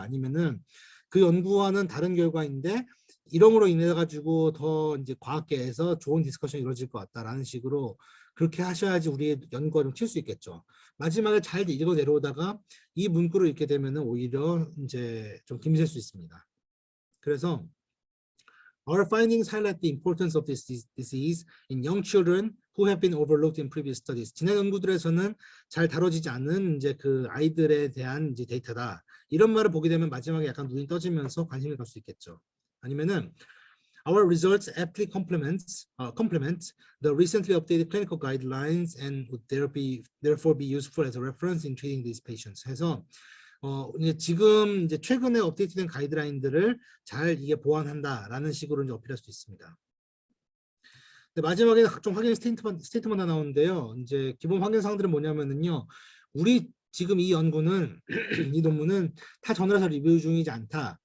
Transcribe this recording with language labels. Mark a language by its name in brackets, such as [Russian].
[Korean] 아니면은 그 연구와는 다른 결과인데 이름으로 인해 가지고 더 이제 과학계에서 좋은 디스커션이 이루어질 것 같다라는 식으로 그렇게 하셔야지 우리의 연구가 좀 튈 수 있겠죠. 마지막에 잘 읽어 내려오다가 이 문구를 읽게 되면은 오히려 이제 좀 김샐 수 있습니다. 그래서 [English] Our findings highlight the importance of this disease in young children who have been overlooked in previous studies. [Korean] 지난 연구들에서는 잘 다뤄지지 않은 이제 그 아이들에 대한 이제 데이터다. 이런 말을 보게 되면 마지막에 약간 눈이 떠지면서 관심을 갖을 수 있겠죠. 아니면은 [English] Our results aptly complement the recently updated clinical guidelines and would therefore be useful as a reference in treating these patients. [Korean] 해서 이제 지금 이제 최근에 업데이트된 가이드라인들을 잘 이게 보완한다라는 식으로 이제 어필할 수 있습니다. 마지막에 각종 확인 스테이트먼트 하나 나오는데요. 이제 기본 확인 사항들은 뭐냐면은요. 우리 지금 이 연구는 이 논문은 타 저널에서 리뷰 중이지 않다.